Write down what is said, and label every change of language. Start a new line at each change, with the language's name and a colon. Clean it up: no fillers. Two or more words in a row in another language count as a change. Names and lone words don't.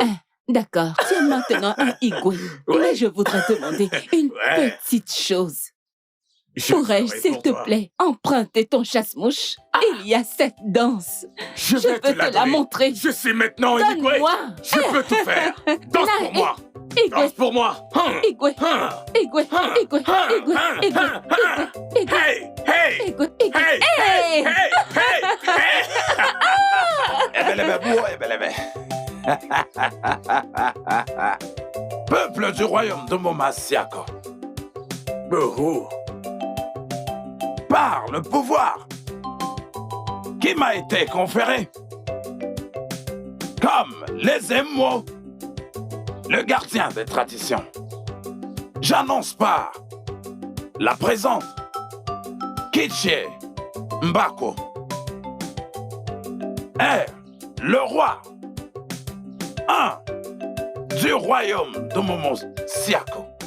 French: D'accord, tu es maintenant un Igwe. Mais je voudrais demander une petite chose. Pourrais-je, s'il te plaît, emprunter ton chasse-mouche? Il y a cette danse. Je veux te la montrer. Je suis maintenant Igwe. Donne-moi. Je peux tout faire. Danse pour moi. Danse pour moi. Igwe. Igwe. Igwe. Igwe. Igwe. Igwe. Hey, hey. Igwe. Igwe. Hey. Peuple du royaume de Momasiako. Par le pouvoir qui m'a été conféré comme les émois, le gardien des traditions, j'annonce par la présente Kiché Mbako est le roi du royaume de Momosiako.